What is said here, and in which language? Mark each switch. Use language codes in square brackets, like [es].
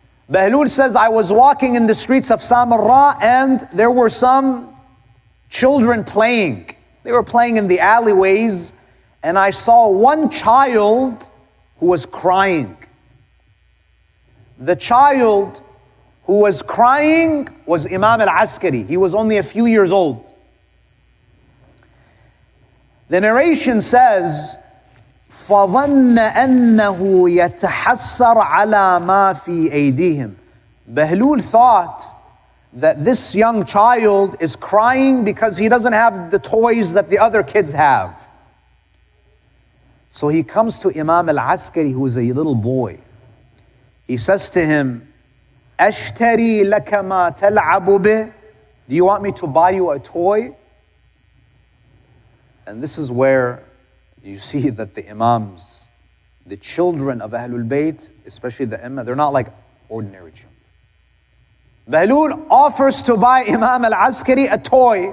[en] Bahlul says, I was walking in the streets of Samarra and there were some children playing. They were playing in the alleyways and I saw one child who was crying. The child who was crying was Imam al-Askari. He was only a few years old. The narration says, [ar] فَظَنَّ أَنَّهُ يَتَحَسَّرْ عَلَى مَا فِي أَيْدِيهِمْ. [en] Bahlul thought that this young child is crying because he doesn't have the toys that the other kids have. So he comes to Imam al-Askari, who is a little boy. He says to him, [ar] أَشْتَرِي لَكَ مَا تَلْعَبُ بِهِ. [en] Do you want me to buy you a toy? And this is where you see that the Imams, the children of Ahlul Bayt, especially the Imam, they're not like ordinary children. Bahlul offers to buy Imam al-Askari a toy.